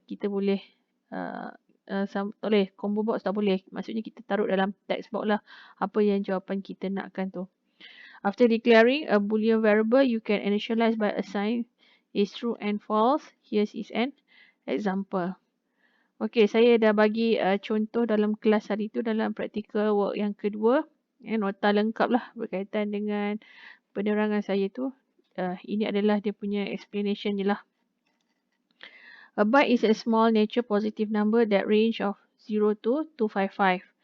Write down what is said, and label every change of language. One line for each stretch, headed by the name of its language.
Malay: Kita boleh tak boleh combo box, tak boleh. Maksudnya kita taruh dalam text box lah apa yang jawapan kita nakkan tu.
English: After declaring a boolean variable, you can initialize by assign is true and false. Here is an example.
Malay: Okey, saya dah bagi contoh dalam kelas hari tu dalam practical work yang kedua. Nota lengkap lah berkaitan dengan penerangan saya tu. Ini adalah dia punya explanation je lah.
English: A byte is a small natural positive number that range of 0 to 255.